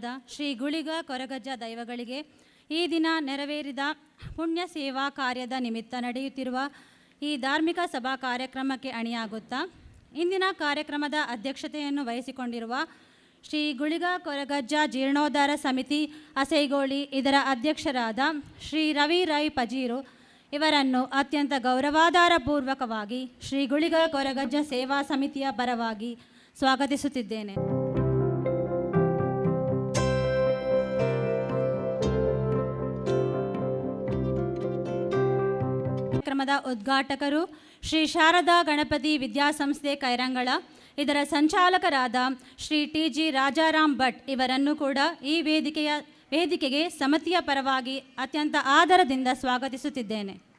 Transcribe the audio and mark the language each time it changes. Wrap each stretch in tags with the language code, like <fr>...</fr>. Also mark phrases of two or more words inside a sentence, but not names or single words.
<kn>ಶ್ರೀ ಗುಳಿಗ ಕೊರಗಜ್ಜ ದೈವಗಳಿಗೆ ಈ ದಿನ ನೆರವೇರಿದ ಪುಣ್ಯ ಸೇವಾ ಕಾರ್ಯದ ನಿಮಿತ್ತ ನಡೆಯುತ್ತಿರುವ ಈ ಧಾರ್ಮಿಕ ಸಭಾ ಕಾರ್ಯಕ್ರಮಕ್ಕೆ ಅಣಿಯಾಗುತ್ತಾ ಇಂದಿನ ಕಾರ್ಯಕ್ರಮದ ಅಧ್ಯಕ್ಷತೆಯನ್ನು ವಹಿಸಿಕೊಂಡಿರುವ ಶ್ರೀ ಗುಳಿಗ ಕೊರಗಜ್ಜ ಜೀರ್ಣೋದ್ಧಾರ ಸಮಿತಿ ಅಸೈಗೋಳಿ ಇದರ ಅಧ್ಯಕ್ಷರಾದ ಶ್ರೀ ರವಿ ರೈ ಪಜೀರು ಇವರನ್ನು ಅತ್ಯಂತ ಗೌರವಾಧಾರಪೂರ್ವಕವಾಗಿ ಶ್ರೀ ಗುಳಿಗ ಕೊರಗಜ್ಜ ಸೇವಾ ಸಮಿತಿಯ ಪರವಾಗಿ ಸ್ವಾಗತಿಸುತ್ತಿದ್ದೇನೆ. ಕಾರ್ಯಕ್ರಮದ ಉದ್ಘಾಟಕರು ಶ್ರೀ ಶಾರದಾ ಗಣಪತಿ ವಿದ್ಯಾಸಂಸ್ಥೆ ಕೈರಂಗಳ ಇದರ ಸಂಚಾಲಕರಾದ ಶ್ರೀ ಟಿ ಜಿ ರಾಜಾರಾಮ್ ಭಟ್ ಇವರನ್ನು ಕೂಡ ಈ ವೇದಿಕೆಗೆ ಸಮಿತಿಯ ಪರವಾಗಿ ಅತ್ಯಂತ ಆದರದಿಂದ ಸ್ವಾಗತಿಸುತ್ತಿದ್ದೇನೆ.</kn>